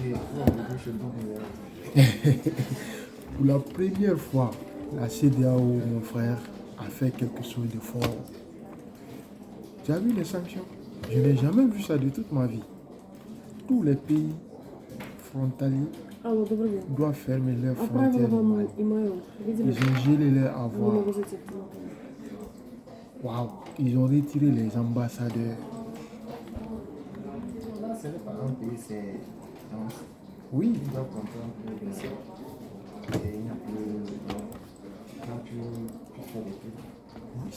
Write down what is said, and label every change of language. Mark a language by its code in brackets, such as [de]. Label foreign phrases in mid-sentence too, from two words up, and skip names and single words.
[fr] Pour la première fois, la CEDEAO, mon frère, a fait quelque chose de fort. Tu as vu les sanctions? Je n'ai jamais vu ça de toute ma vie. Tous les pays frontaliers [ru] Алло, добрый день. [fr] doivent fermer leurs [ru] Отправила [fr] frontières. [ru] вам имейл. Видели? [fr] Ils ont gelé leurs [ru] Не [fr] avoirs. [ru] могу зайти в телефон. [fr] Waouh, ils ont retiré les ambassadeurs. Ce n'est pas un pays, c'est. Donc, Oui, ils doivent comprendre que il n'y a plus. Quand tu fais des trucs,